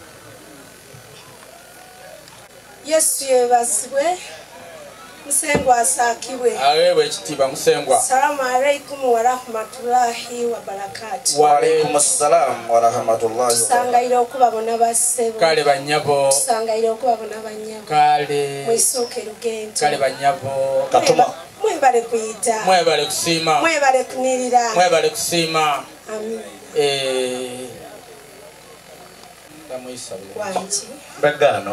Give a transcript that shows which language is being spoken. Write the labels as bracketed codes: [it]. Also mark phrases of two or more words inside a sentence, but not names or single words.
[lg] Yesu yebasibwe Musengwa asakibwe. Awewe ekitiibwa Musengwa. [ar] السلام عليكم ورحمة الله وبركاته. وعليكم السلام ورحمة الله. [lg] Tusangaire okubabona bassebo. Kale banyabo. Tusangaire okubabona banyabo. Kale. Mwisooke lugendo. Kale banyabo. Katuma. Mwebale kuyita. Mwebale kusiima. Mwebale kunirira. Mwebale kusiima. Amin. Wanji. Bagano.